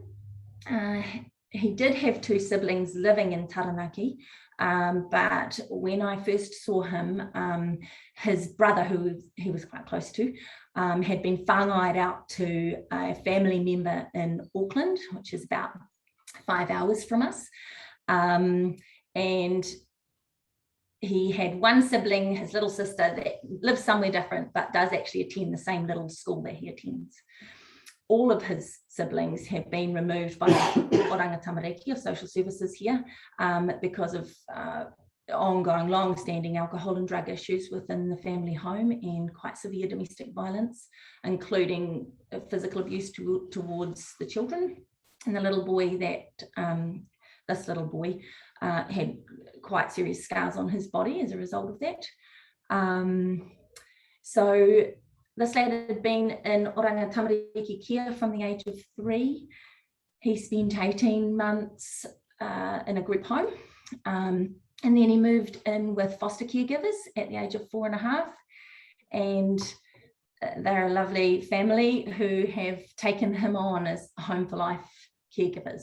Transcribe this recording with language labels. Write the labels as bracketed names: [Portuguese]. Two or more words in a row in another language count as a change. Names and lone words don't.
[English] He did have 2 siblings living in Taranaki, but when I first saw him, his brother, who he was quite close to, had been whāngaid out to a family member in Auckland, which is about 5 hours from us. And he had one sibling, his little sister, that lives somewhere different, but does actually attend the same little school that he attends. All of his siblings have been removed by oranga tamariki, or social services here, because of ongoing, long-standing alcohol and drug issues within the family home and quite severe domestic violence, including physical abuse towards the children. And the little boy this little boy had quite serious scars on his body as a result of that. So this lad had been in oranga tamariki care from the age of 3. He spent 18 months in a group home, and then he moved in with foster caregivers at the age of 4.5. And they're a lovely family who have taken him on as home for life caregivers.